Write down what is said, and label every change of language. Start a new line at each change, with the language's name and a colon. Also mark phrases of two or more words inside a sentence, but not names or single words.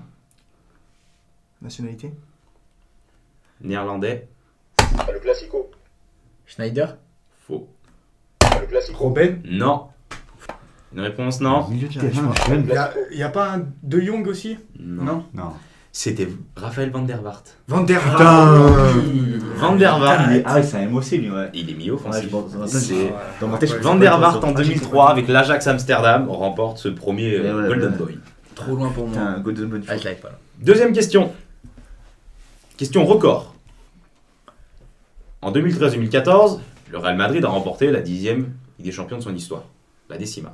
French: Nationalité. Néerlandais. Le Classico. Schneider. Faux. Le Classico. Robben. Non. Une réponse non. Milieu de terrain, jeune. Il n'y a pas un De Jong aussi? Non. C'était Raphaël Van der Vaart. Van der Putain. Vaart. Van der Vaart. Ah, c'est un MOC lui, ouais. Il est milieu offensif. Dans ma tête, Van der Vaart en 2003 avec l'Ajax Amsterdam remporte ce premier Golden Boy. Trop loin pour moi. un Golden Boy. Je l'avais pas là. Deuxième question. Question record. En 2013-2014, le Real Madrid a remporté la 10e Ligue des Champions de son histoire, la décima.